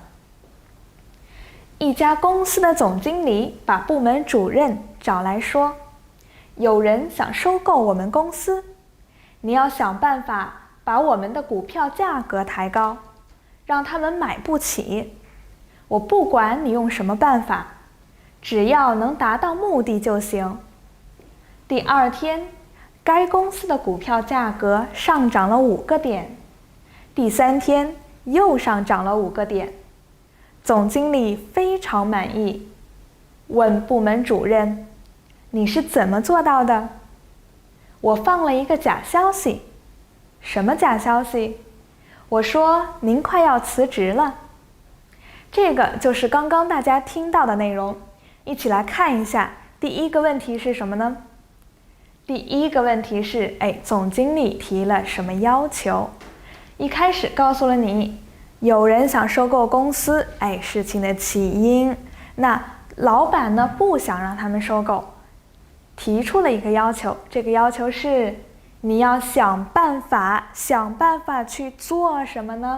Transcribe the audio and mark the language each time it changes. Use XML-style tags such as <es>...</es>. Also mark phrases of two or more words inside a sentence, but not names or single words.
<zh>一家公司的總經理把部門主任找來說：“有人想收購我們公司，你要想辦法把我們的股票價格抬高，讓他們買不起。我不管你用什麼辦法，只要能達到目的就行。” 第二天，該公司的股票價格上漲了5個點，第3天又上漲了5個點，總經理非常滿意，問部門主任：“你是怎麼做到的？” 我放了一個假消息。什麼假消息？我說您快要辭職了。這個就是剛剛大家聽到的內容，一起來看一下。第一個問題是什麼呢？第一個問題是，總經理提了什麼要求？一開始告訴了你，有人想收購公司，事情的起因。那老闆呢，不想讓他們收购，提出了一個要求。這個要求是，你要想辦法去做什麼呢？</zh>